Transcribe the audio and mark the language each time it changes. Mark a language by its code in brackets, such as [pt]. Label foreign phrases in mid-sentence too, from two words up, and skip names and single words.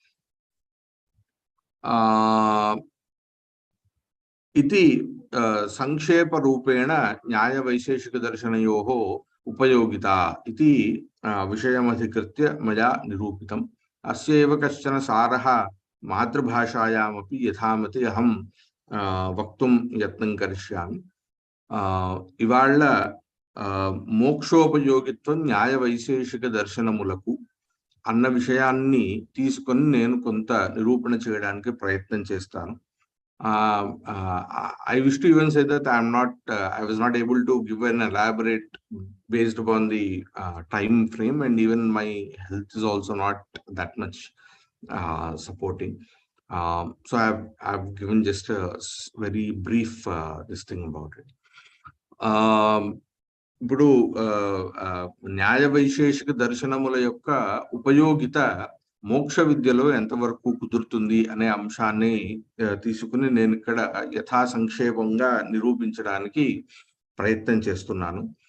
[sa] इति संक्षेपरूपेण न्यायवैशेषिकदर्शनयोः उपयोगिता इति विषयमधिकृत्य मया निरूपितम्। अस्यैव कश्चन सारः मातृभाषायामपि यथामति अहं वक्तुं यत्नं करिष्यामि। [te] इवाळ మోక్షోపయోగిత్వం న్యాయ వైశేషిక దర్శనములకు అన్న విషయాన్ని తీసుకొని నేను కొంత నిరూపణ చేయడానికి ప్రయత్నం చేస్తాను. [en] I wish to even say that I was not able to give an elaborate based upon the time frame, and even my health is also not that much supporting. So I've given just a very brief this thing about it. [te] ఇప్పుడు న్యాయ వైశేషిక దర్శనముల యొక్క ఉపయోగిత మోక్ష విద్యలో ఎంతవరకు కుదురుతుంది అనే అంశాన్ని తీసుకుని నేను ఇక్కడ యథా సంక్షేపంగా నిరూపించడానికి ప్రయత్నం చేస్తున్నాను.